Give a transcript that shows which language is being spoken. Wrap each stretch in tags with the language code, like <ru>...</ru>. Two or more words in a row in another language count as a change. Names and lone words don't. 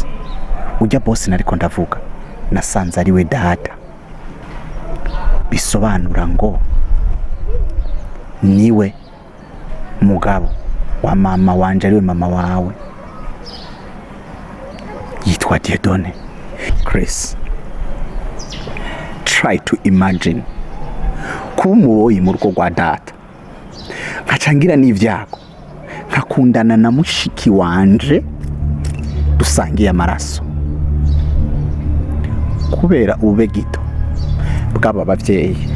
<rn>Ujya boss nariko ndavuga nasanze ari we data, bisobanura ngo niwe mugabo wa mama wanje, ariwe mama wawe, yitwa Diedone. Chris,</rn> <en>try to imagine</en> <rn>kuba umuboyi mu rugo rwa data, nkacangira n'ivyago, nkakundana na mushiki wanje dusangiye amaraso, kubera ube gito bw'aba bavyeyi.</rn>